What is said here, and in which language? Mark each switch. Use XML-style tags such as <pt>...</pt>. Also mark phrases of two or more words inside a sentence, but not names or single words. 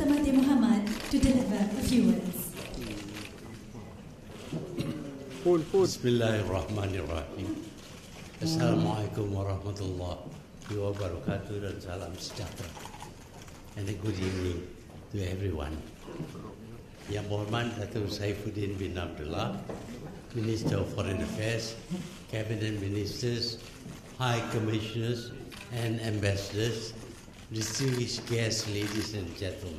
<en>Mahathir Mohamad to deliver a few words.</en> <ar>Bismillahirrahmanirrahim. السلام عليكم ورحمة الله وبركاته</ar> <ms>dan salam sejahtera.</ms> <en>And a good evening to everyone.</en> <ms>Yang Mohamad Datuk Saifuddin bin Abdullah,</ms> <en>Minister of Foreign Affairs, Cabinet Ministers, High Commissioners and Ambassadors, distinguished guests, ladies and gentlemen.</en>